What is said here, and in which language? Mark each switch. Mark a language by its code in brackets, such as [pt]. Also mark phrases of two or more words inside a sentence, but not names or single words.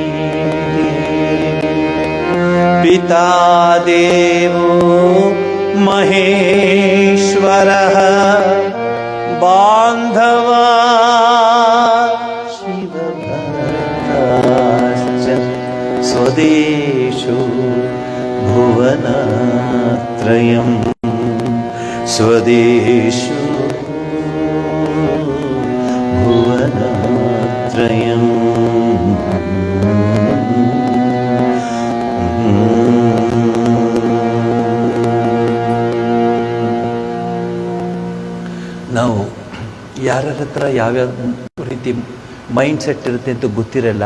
[sa] पिता देवो महेश्वरः बान्धवा शिवभक्ताश्च स्वदेशो भुवनत्रयं स्वदेशो [kn] भुवनत्रयम् ನಾವು ಯಾರ ಹತ್ರ ಯಾವ್ಯಾವ ರೀತಿ [en] mind set [kn] ಇರುತ್ತೆ ಅಂತ ಗೊತ್ತಿರಲ್ಲ.